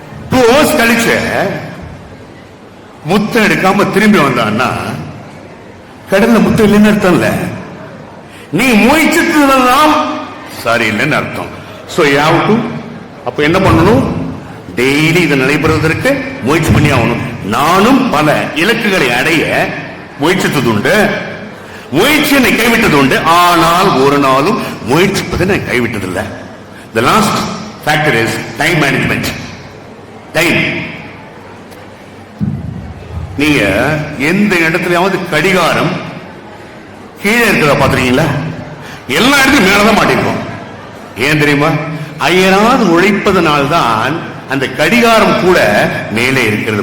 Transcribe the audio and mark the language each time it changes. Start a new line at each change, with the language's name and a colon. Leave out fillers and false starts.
Tamil: 2 hours கழிச்ச முத்த எடுக்காம திரும்பி வந்தான்னா கடல்ல முத்த இல்லைன்னு அர்த்தம் இல்ல, நீ முயற்சித்ததெல்லாம் சரி இல்லைன்னு அர்த்தம்.
English: so you have to,
Tamil: அப்ப என்ன பண்ணணும்? டெய்லி இதை நடைபெறுவதற்கு முயற்சி பண்ணி ஆகணும். நானும் பல இலக்குகளை அடைய முயற்சித்தது உண்டு, முயற்சியை கைவிட்டது உண்டு. ஆனால் ஒரு நாளும் முயற்சிப்பதை நான் கைவிட்டதில்லை.
English: The last factor is time management. Time.
Tamil: நீங்க எந்த இடத்துலயாவது கடிகாரம் கீழே இருக்கிறத பாத்துறீங்களா? எல்லா இடத்துலையும் மேலதான் மாட்டிருக்கோம். ஏன் தெரியுமா? அயராது உழைப்பதனால்தான் அந்த கடிகாரம் கூட மேலே இருக்கிறது.